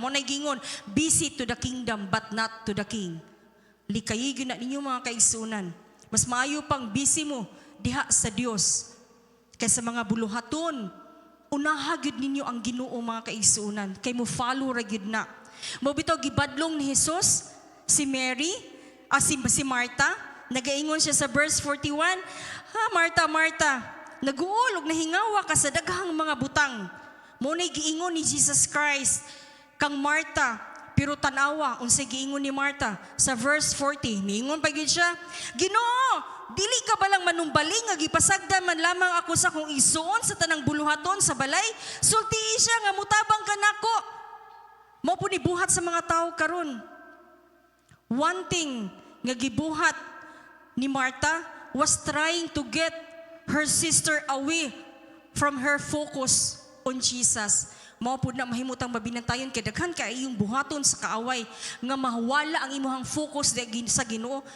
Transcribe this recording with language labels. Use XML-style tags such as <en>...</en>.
<ceb>Maunay gingon,</ceb> <en>busy to the kingdom but not to the king.</en> <ceb>Likayig na ninyo mga kaigsunan. Mas maayo pang busy mo diha sa Dios kaysa mga buluhaton. Unaha gyud ninyo ang Ginoo mga kaigsunan. Kay mo follow ra gyud na. Mao bitaw gibadlong ni Jesus si Mary, si Marta, nagaingon siya sa verse 41, Marta, Marta, naguulog nahingawa ka sa daghang mga butang. Muna'y giingon ni Jesus Christ, kang Marta, pero tanawa, unsay giingon ni Marta, sa verse 40, niingon pa gyud siya, Ginoo, dili ka balang manumbaling nga gipasagdan man lamang ako sa kong igsuon sa tanang buluhaton sa balay, sultii siya nga mutabang ka nako. Mao po ni buhat sa mga tao karon.</ceb> <en>One thing</en> <ceb>nga gibuhat ni Marta</ceb> <en>was trying to get her sister away from her focus on Jesus.</en> <ceb>Mao pud na mahimutang mabinantayon kay daghan kay iyong buhaton sa kaaway nga mahawala ang imuhang focus sa Ginoo.</ceb>